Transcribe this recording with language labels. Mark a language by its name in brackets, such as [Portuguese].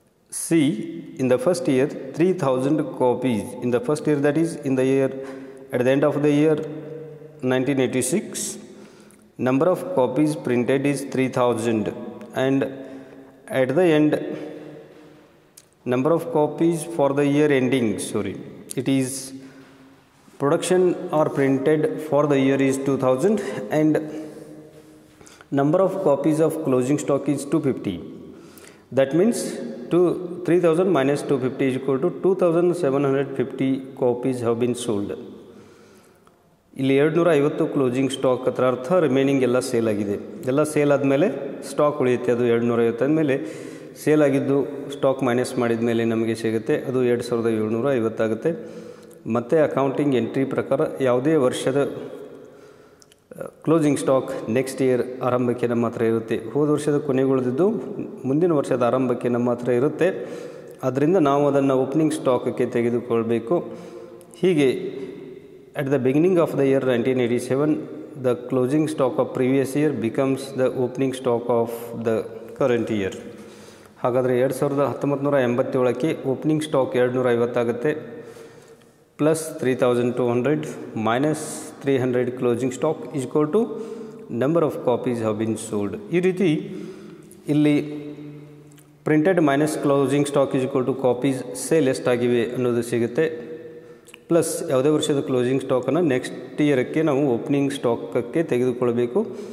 [English] See, in the first year 3000 copies, in the first year, that is in the year at the end of the year 1986, number of copies printed is 3000, and at the end number of copies for the year ending, it is production or printed for the year is 2000, and number of copies of closing stock is 250. That means 3000 minus 250 is equal to 2750 copies have been sold. [Kannada] ಇಲ್ಲಿ 250 closing stock ಅದರ ಅರ್ಥ remaining ಎಲ್ಲ sale ಆಗಿದೆ. ಎಲ್ಲ sale ಆದಮೇಲೆ stock ಉಳಿಯುತ್ತೆ, ಅದು 250 ಆದಮೇಲೆ ಸೇಲ್ ಆಗಿದ್ದು ಸ್ಟಾಕ್ ಮೈನಸ್ ಮಾಡಿದ ಮೇಲೆ ನಮಗೆ ಸಿಗುತ್ತೆ, ಅದು 2750 ಆಗುತ್ತೆ. ಮತ್ತು ಅಕೌಂಟಿಂಗ್ ಎಂಟ್ರಿ ಪ್ರಕಾರ ಯಾವುದೇ ವರ್ಷದ ಕ್ಲೋಸಿಂಗ್ ಸ್ಟಾಕ್ ನೆಕ್ಸ್ಟ್ ಇಯರ್ ಆರಂಭಕ್ಕೆ ನಮ್ಮ ಹತ್ರ ಇರುತ್ತೆ. ಹೋದ ವರ್ಷದ ಕೊನೆಗುಳಿದಿದ್ದು ಮುಂದಿನ ವರ್ಷದ ಆರಂಭಕ್ಕೆ ನಮ್ಮ ಹತ್ರ ಇರುತ್ತೆ. ಅದರಿಂದ ನಾವು ಅದನ್ನು ಓಪನಿಂಗ್ ಸ್ಟಾಕಕ್ಕೆ ತೆಗೆದುಕೊಳ್ಬೇಕು. ಹೀಗೆ [English] at the beginning of the year 1987, the closing stock of previous year becomes the opening stock of the current year. [Kannada] ಹಾಗಾದರೆ 1987ಕ್ಕೆ ಓಪನಿಂಗ್ ಸ್ಟಾಕ್ 250 ಆಗುತ್ತೆ, [English] Plus 3200 minus 300 closing stock is equal to number of copies have been sold. [Kannada] ಈ ರೀತಿ ಇಲ್ಲಿ printed minus closing stock is equal to copies sale ಎಷ್ಟಾಗಿವೆ ಅನ್ನೋದು ಸಿಗುತ್ತೆ, plus ಯಾವುದೇ ವರ್ಷದ closing ಸ್ಟಾಕನ್ನು next ಇಯರಕ್ಕೆ ನಾವು ಓಪನಿಂಗ್ ಸ್ಟಾಕಕ್ಕೆ ತೆಗೆದುಕೊಳ್ಬೇಕು.